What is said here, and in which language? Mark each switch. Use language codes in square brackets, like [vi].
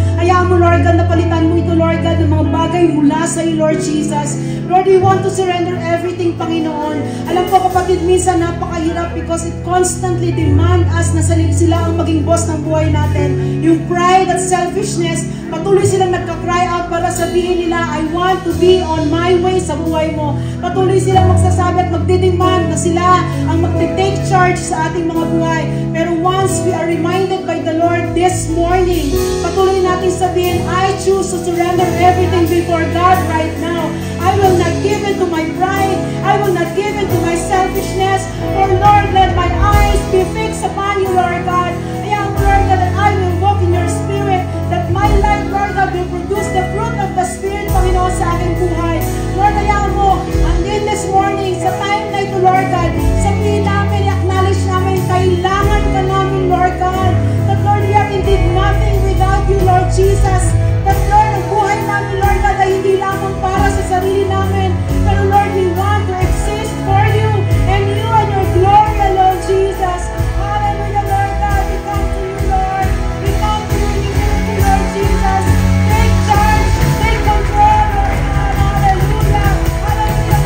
[tl] Hayaan mo, Lord God, na palitan mo ito, Lord God, ng mga bagay mula sa iyo, Lord Jesus. [en] Lord, we want to surrender everything, Panginoon. [tl] Alam ko, kapatid, minsan napakahirap [en] because it constantly demand us [tl] na sila ang maging boss ng buhay natin. Yung pride at selfishness, patuloy silang nagka-cry out para sabihin nila, [en] I want to be on my way [tl] sa buhay mo. Patuloy silang magsasabi at magdidemand na sila ang mag-take charge sa ating mga buhay. [en] Pero once we are reminded by the Lord this morning, [tl] patuloy natin sabihin, [en] I choose to surrender everything before God right now. I will not give in to my pride. I will not give in to my selfishness. For Lord, let my eyes be fixed upon you, Lord God. [tl] Hayaan mo, [en] Lord God, that I will walk in your spirit, that my life, Lord God, will produce the fruit of the Spirit, Panginoon, [tl] sa aking buhay. Lord, hayaan mo, [en] and in this morning, [tl] sa time na ito, Lord God, sabihin namin, acknowledge namin, kailangan ka namin, Lord God. [en] That, Lord, we are indeed nothing without you, Lord Jesus. [tl] That, Lord, ang buhay namin, Lord God, ay hindi lamang para sa sarili namin. [en] Pero, Lord, we want to exist for you and you and your glory, Lord Jesus. Hallelujah, Lord God. We come to you, Lord. We come to you in humility, Lord Jesus. Take charge, take control, Lord God. Hallelujah. Hallelujah,